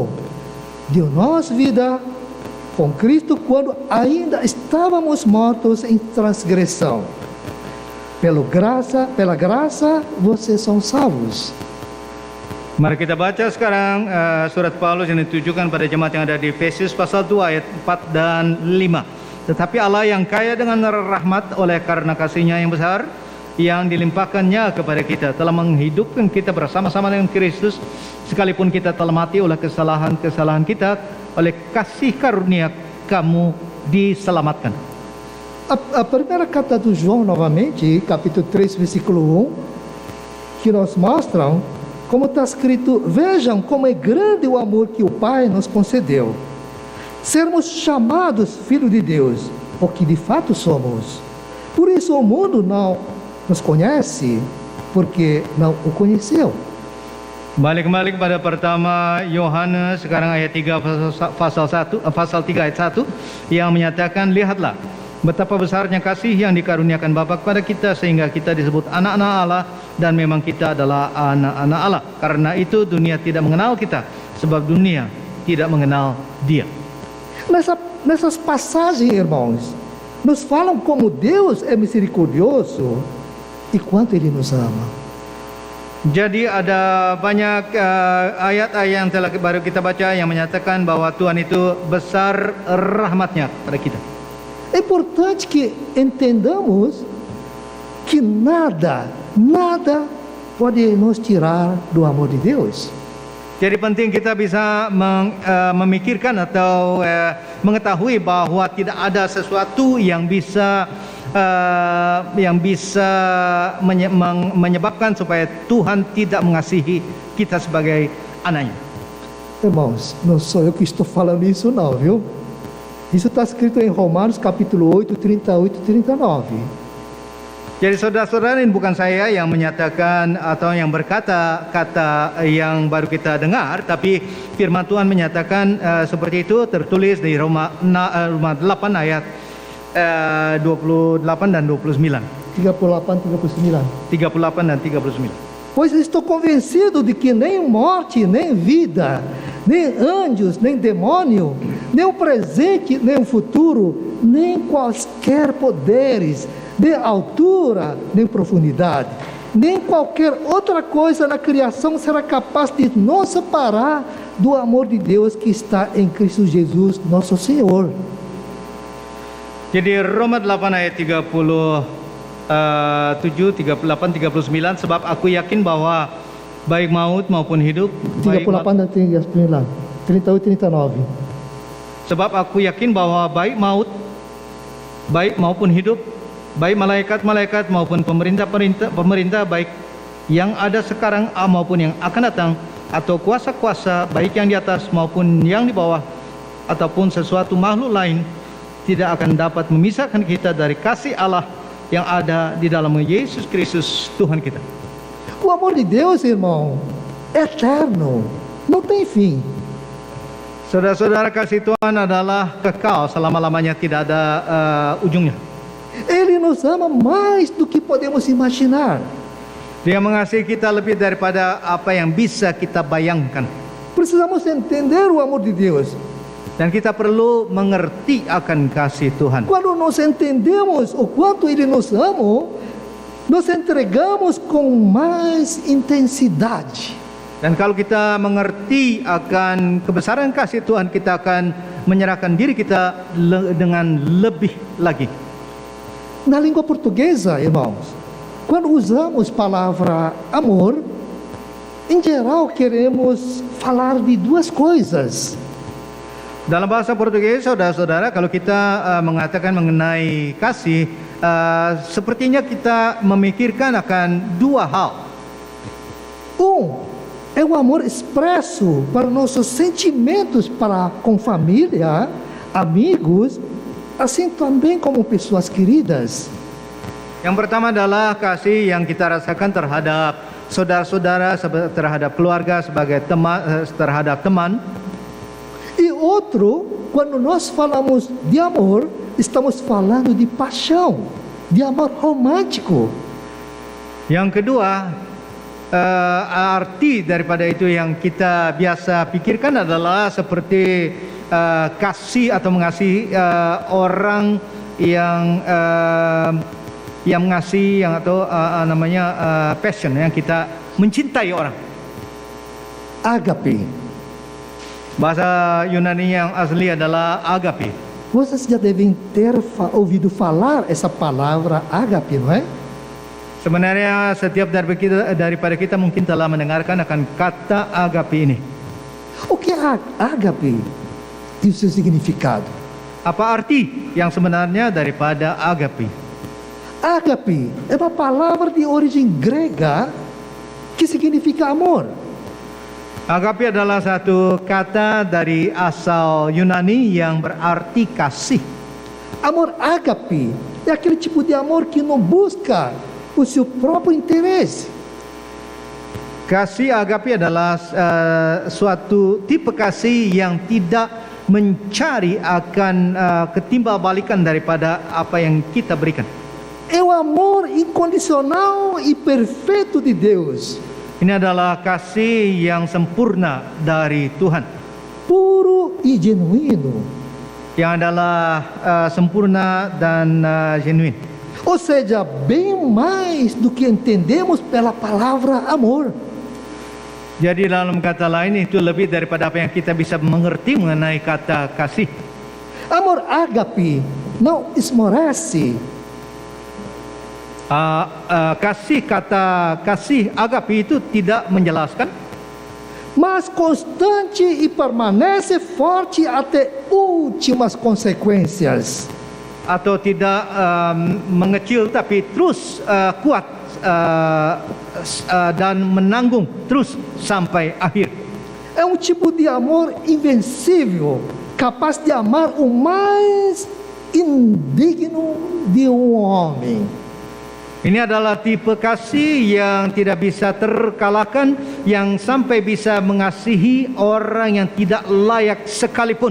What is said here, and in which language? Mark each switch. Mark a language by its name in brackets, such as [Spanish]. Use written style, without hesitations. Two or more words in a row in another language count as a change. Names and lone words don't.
[Portuguese] Deu-nos vida com Cristo quando ainda estávamos mortos em transgressão. Pela graça, vocês são salvos. [Indonesian] Mari kita baca sekarang surat Paulus yang ditujukan pada jemaat yang ada di Efesus pasal 2 ayat 4 dan 5. Tetapi Allah yang kaya dengan rahmat oleh karena kasih-Nya yang besar yang dilimpahkannya kepada kita telah menghidupkan kita bersama-sama dengan Kristus sekalipun kita telah mati oleh kesalahan-kesalahan kita, oleh kasih karunia kamu diselamatkan. [Portuguese] A primeira carta do João, novamente, capítulo 3, versículo 1, que nos mostram como está escrito: vejam como é grande o amor que o Pai nos concedeu, sermos chamados filhos de Deus, o que de fato somos. Por isso o mundo não nos conhece, porque não o conheceu. [Indonesian] Balik kembali kepada pertama Yohanes sekarang ayat 3 pasal 3 ayat 1 yang menyatakan, lihatlah betapa besarnya kasih yang dikaruniakan Bapa kepada kita sehingga kita disebut anak-anak Allah, dan memang kita adalah anak-anak Allah. Karena itu dunia tidak mengenal kita, sebab dunia tidak mengenal Dia. [Portuguese] Nessas passagens, irmãos, nos falam como Deus é misericordioso e quanto Ele nos ama. [Indonesian] Jadi ada banyak ayat-ayat yang telah baru kita baca yang menyatakan bahwa Tuhan itu besar rahmatnya pada kita. [Portuguese] É importante que entendamos que nada pode nos tirar do amor de Deus. [Indonesian] Jadi penting kita bisa memikirkan atau mengetahui bahwa tidak ada sesuatu yang bisa menyebabkan supaya Tuhan tidak mengasihi kita sebagai anaknya. [Portuguese] Irmãos, não sou eu que estou falando isso não, viu? Isso está escrito em Romanos capítulo 8, 38 e 39. [Indonesian] Jadi saudara-saudara, ini bukan saya yang menyatakan atau yang berkata-kata yang baru kita dengar, tapi firman Tuhan menyatakan seperti itu, tertulis di Roma 8 ayat 28 dan 29. 38, 39. 38 dan 39. [Portuguese] Pois estou convencido de que nem morte, nem vida, nem anjos, nem demônio, nem o presente, nem o futuro, nem quaisquer poderes, nem altura, nem profundidade, nem qualquer outra coisa na criação será capaz de nos separar do amor de Deus que está em Cristo Jesus, nosso Senhor. [Indonesian] Jadi Roma 8 ayat 37, 38, 39, sebab aku yakin bahwa baik maut maupun hidup, 38 dan 39, 38 39. Sebab aku yakin bahwa baik maupun hidup, baik malaikat-malaikat maupun pemerintah baik yang ada sekarang maupun yang akan datang, atau kuasa-kuasa baik yang di atas maupun yang di bawah, ataupun sesuatu makhluk lain, tidak akan dapat memisahkan kita dari kasih Allah yang ada di dalam Yesus Kristus Tuhan kita. [Portuguese] O amor de Deus, irmão, é eterno, não tem fim. [Indonesian] Saudara-saudara, kasih Tuhan adalah kekal selama-lamanya, tidak ada ujungnya. [Portuguese] Ele nos ama mais do que podemos imaginar. [Indonesian] Dia mengasihi kita lebih daripada apa yang bisa kita bayangkan. [Portuguese] Precisamos entender o amor de Deus. [Indonesian] Dan kita perlu mengerti akan kasih Tuhan. [Portuguese] Quando nós entendemos o quanto Ele nos ama, nos entregamos com mais intensidade. [Indonesian] Dan kalau kita mengerti akan kebesaran kasih Tuhan, kita akan menyerahkan diri kita dengan lebih lagi. [Portuguese] Na língua portuguesa, irmãos, quando usamos palavra amor, em geral queremos falar de duas coisas. [Indonesian] Dalam bahasa Portugis, saudara-saudara, kalau kita mengatakan mengenai kasih, sepertinya kita memikirkan akan dua hal. [Portuguese] É o amor expresso para nossos sentimentos para com família, amigos, assim também como pessoas queridas. [Indonesian] Yang pertama adalah kasih yang kita rasakan terhadap saudara-saudara, terhadap keluarga, sebagai terhadap teman. [Portuguese] E outro, quando nós falamos de amor, estamos falando de paixão, de amor romântico. [Indonesian] Yang kedua, arti daripada itu yang kita biasa pikirkan adalah seperti kasih atau mengasihi orang yang mengasihi, yang atau namanya passion, yang kita mencintai orang. [Portuguese] Ágape. [Indonesian] Bahasa Yunani yang asli adalah agape. [Portuguese] Vocês já devem ter ouvido falar essa palavra ágape, não é? [Indonesian] Sebenarnya setiap daripada kita mungkin telah mendengarkan akan kata agape ini. [Portuguese] O que é ágape e o seu significado? [Indonesian] Apa arti yang sebenarnya daripada agape? [Portuguese] Ágape é uma palavra de origem grega que significa amor. [Indonesian] Agape adalah satu kata dari asal Yunani yang berarti kasih. [Portuguese] Amor ágape é aquele tipo de amor que não busca o seu próprio interesse. [Indonesian] Kasih agape adalah suatu tipe kasih yang tidak mencari akan ketimbal-balikan daripada apa yang kita berikan. [Portuguese] É o amor incondicional e perfeito de Deus. [Indonesian] Ini adalah kasih yang sempurna dari Tuhan, [Portuguese] Puro e genuíno. [Indonesian] yang adalah sempurna dan genuine. [Portuguese] Ou seja, bem mais do que entendemos pela palavra amor. [Indonesian] Jadi dalam kata lain itu lebih daripada apa yang kita bisa mengerti mengenai kata kasih. [Portuguese] Amor ágape não esmorece. [Indonesian] Kata kasih agape itu tidak menjelaskan, [Portuguese] mas constante e permanece forte até últimas consequências. [Indonesian] atau tidak mengecil tapi terus kuat dan menanggung terus sampai akhir. [Portuguese] É um tipo de amor invencível, capaz de amar o mais indigno de homem. [Indonesian] Ini adalah tipe kasih yang tidak bisa terkalahkan, yang sampai bisa mengasihi orang yang tidak layak sekalipun.